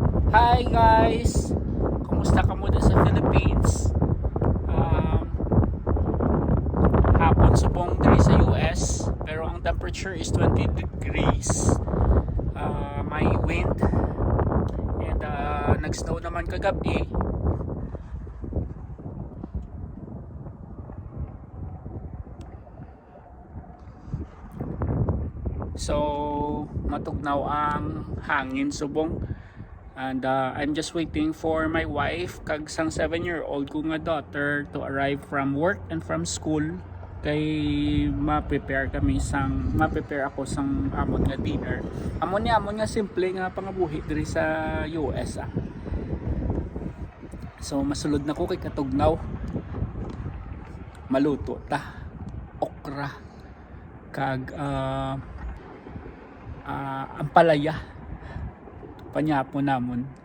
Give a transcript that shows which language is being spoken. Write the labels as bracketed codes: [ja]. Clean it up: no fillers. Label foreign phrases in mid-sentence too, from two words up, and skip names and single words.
[en] Hi guys! [hil] Kumusta ka muna sa Philippines? Hapon subong diri sa US pero ang [en] temperature is 20 degrees. [hil] May [en] wind and [hil] nag-snow naman kagabi. So matugnaw ang hangin subong. [en] And I'm just waiting for my wife [hil] kag sang [en] 7-year-old [hil] ko nga [en] daughter to arrive from work and from school [hil] kay ma-prepare ako sang amon nga [en] dinner. [hil] Amon nga simple nga pangabuhi diri sa US So masulod na ko kay katugnaw. Maluto ta okra kag ampalaya panyapo namon.